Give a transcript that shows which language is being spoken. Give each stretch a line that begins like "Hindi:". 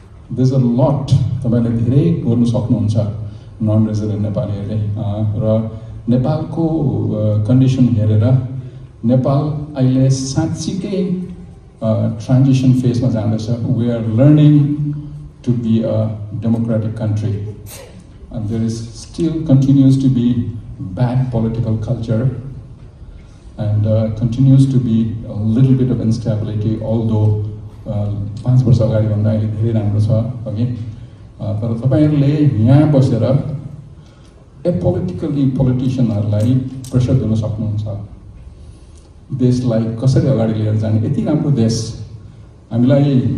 English: There's a lot
Nepali: तपाईले धेरै गर्न सक्नुहुन्छ नन रेजिडेन्ट नेपालीहरुले र नेपालको कन्डिसन हेरेर नेपाल अहिले साँच्चीकै ट्रान्जिसन फेजमा जाँदैछ.
English: We are learning to be a democratic country, and there is still continues to be bad political culture. and continues to be a little bit of instability, although
Nepali: 5 वर्ष अगाडिभन्दा अहिले धेरै राम्रो छ अघि तर तपाईहरुले यहाँ बसेर पोलिटिशियनहरुलाई प्रेसर दिन सक्नुहुन्छ देशलाई कसरी अगाडि लिएर जाने यति राम्रो देश हामीलाई